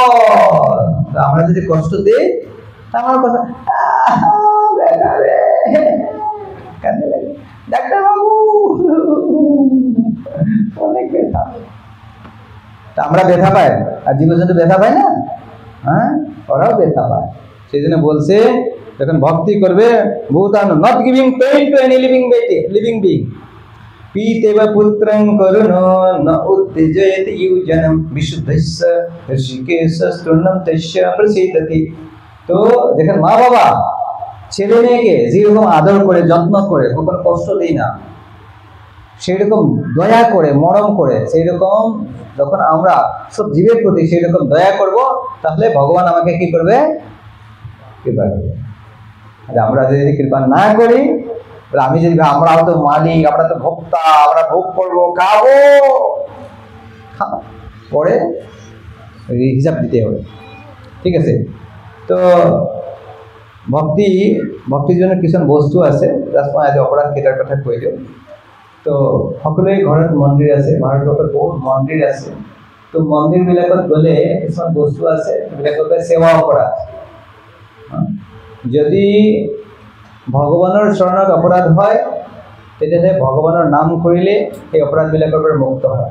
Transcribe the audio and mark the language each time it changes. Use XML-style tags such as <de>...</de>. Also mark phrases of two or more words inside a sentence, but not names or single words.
<bn>আমরা যদি কষ্ট দিই, আমার কথা কাঁদতে লাগে, ডাক্তার বাবু অনেক ব্যথা, আমরা ব্যথা পাই, আর জীবজন্তু ব্যথা পায় না? হ্যাঁ, ওরাও ব্যথা পায়। সেই জন্য বলছে যখন ভক্তি করবে, ভূতান</bn> <en>not giving pain to any living being,</en> <sa>পীতেব পুত্রং করুণো ন উত্তেজয়তি ইউজনম বিশুদ্ধস্য ঋষিকেশ স্তূর্ণম তস্য প্রসীদতি।</sa> <bn>তো দেখেন, মা বাবা ছেলে মেয়েকে যেরকম আদর করে, যত্ন করে, কখনো কষ্ট দেয় না, সেই রকম দয়া করে, মরম করে, সেই রকম যখন আমরা সব জীবের প্রতি সেই রকম দয়া করব, তাহলে ভগবান আমাকে কি করবে? কৃপা করবে। আমরা যদি কৃপা না করি, আমি যদি আমরাও তো মালিক, আমরা তো ভোক্তা, আমরা ভোগ করবো, খাবো, পরে হিসাব দিতে হবে। ঠিক আছে? তো ভক্তির জন্য</bn> <as>কিছুমান বস্তু আছে, অপৰাধ কেইটাৰ কথা কৈ দিওঁ। তো সকলোৱে ঘৰত মন্দিৰ আছে, ভাৰতবৰ্ষত বহুত মন্দিৰ আছে। তো মন্দিৰবিলাকত গ'লে কিছুমান বস্তু আছে, সেইবিলাককে সেৱা অপৰাধ। যদি ভগৱানৰ চৰণত অপৰাধ হয়, তেতিয়াহ'লে ভগৱানৰ নাম কৰিলে সেই অপৰাধবিলাকৰ পৰা মুক্ত হয়।</as>